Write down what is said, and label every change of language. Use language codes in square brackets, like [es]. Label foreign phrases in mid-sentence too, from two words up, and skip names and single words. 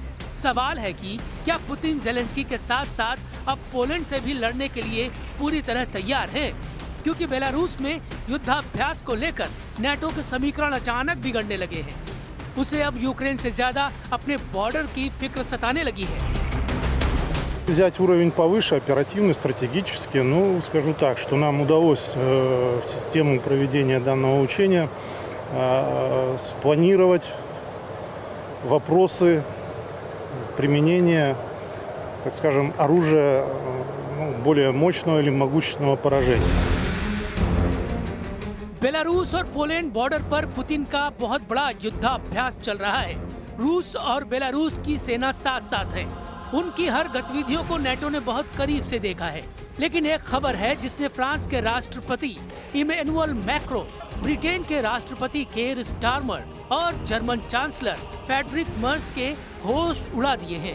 [hi] सवाल है कि क्या पुतिन ज़ेलेंस्की के साथ साथ अब पोलैंड से भी लड़ने के लिए पूरी तरह तैयार है, क्योंकि बेलारूस में युद्धाभ्यास को लेकर नेटो के समीकरण अचानक बिगड़ने लगे हैं। उसे अब यूक्रेन से ज्यादा अपने बॉर्डर की फिक्र सताने लगी है। [ru] Взять уровень повыше, оперативно, стратегически, скажу так, что нам удалось систему проведения данного учения спланировать вопросы применения, так скажем, оружия более мощного или могущественного поражения. [hi] बेलारूस और पोलैंड बॉर्डर पर पुतिन का बहुत बड़ा युद्धाभ्यास चल रहा है। रूस और बेलारूस की सेना साथ साथ है। उनकी हर गतिविधियों को नेटो ने बहुत करीब से देखा है। लेकिन एक खबर है जिसने फ्रांस के राष्ट्रपति इमैनुअल मैक्रों, ब्रिटेन के राष्ट्रपति केर स्टारमर और [en] German Chancellor [hi] फ्रेडरिक मर्स के होश उड़ा दिए हैं।